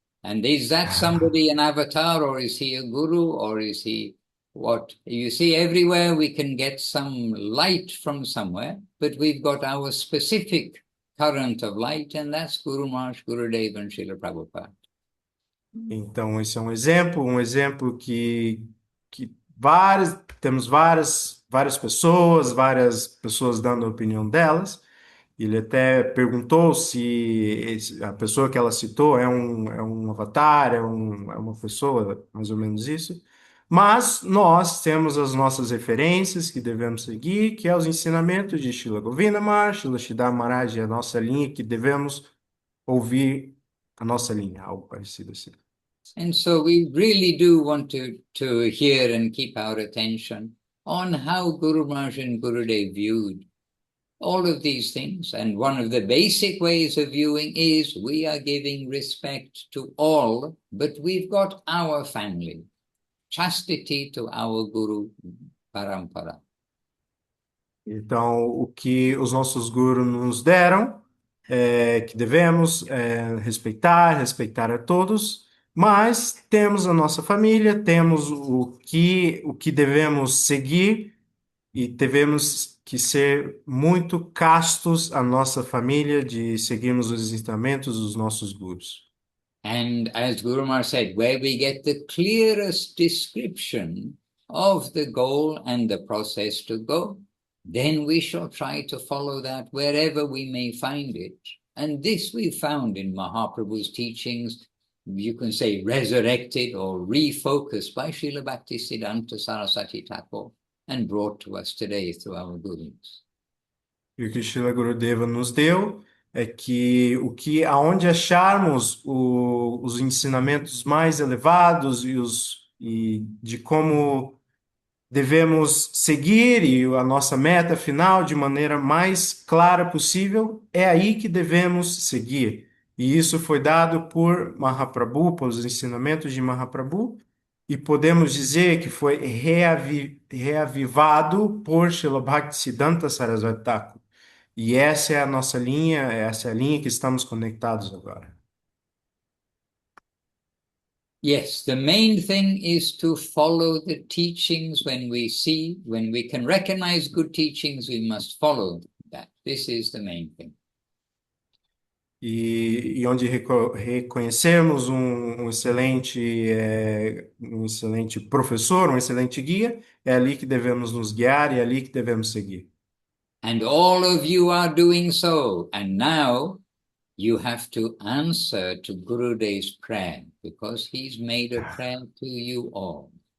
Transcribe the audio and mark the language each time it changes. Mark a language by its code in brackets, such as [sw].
[en] And is that somebody an avatar, or is he a guru, or is he what? You see, everywhere we can get some light from somewhere, but we've got our specific current of light, and that's Guru Maharaj, Gurudev, and Srila Prabhupada. [pt] Então, esse é um exemplo que temos várias pessoas dando a opinião delas. Ele até perguntou se a pessoa que ela citou é um avatar, é uma pessoa, mais ou menos isso. Mas nós temos as nossas referências que devemos seguir, que é os ensinamentos de Srila Govinda Maharaj, Srila Sridhar Maharaj, a nossa linha que devemos ouvir a nossa linha, algo parecido assim. [en] And so we really do want to hear and keep our attention on how Guru Maharaj and Gurudev viewed all of these things. And one of the basic ways of viewing is we are giving respect to all, but we've got our family. Chastity to our Guru Parampara. [pt] Então, o que os nossos gurus nos deram é que devemos respeitar a todos, mas temos a nossa família, temos o que devemos seguir e devemos que ser muito castos a nossa família de seguirmos os ensinamentos dos nossos gurus. [en] And as Guru Maharaj said, where we get the clearest description of the goal and the process to go, then we shall try to follow that wherever we may find it. And this we found in Mahaprabhu's teachings, you can say resurrected or refocused by Srila Bhaktisiddhanta Saraswati Thakur. and brought to us today through our gurus. [pt] E o que Srila Gurudeva nos deu é que aonde acharmos os ensinamentos mais elevados e de como devemos seguir e a nossa meta final de maneira mais clara possível, é aí que devemos seguir. E isso foi dado por Mahaprabhu, pelos ensinamentos de Mahaprabhu, e podemos dizer que foi reavivado por Srila Bhaktisiddhanta Sarasvati Thakur. E essa é a nossa linha, essa é a linha que estamos conectados agora. [en] Yes, the main thing is to follow the teachings when we can recognize good teachings, we must follow that. This is the main thing. [pt] E onde reconhecermos um excelente professor, um excelente guia, é ali que devemos nos guiar e é ali que devemos seguir. [en] And all of you are doing so. And now you have to answer to Gurudev's prayer, because he's made a prayer to you all.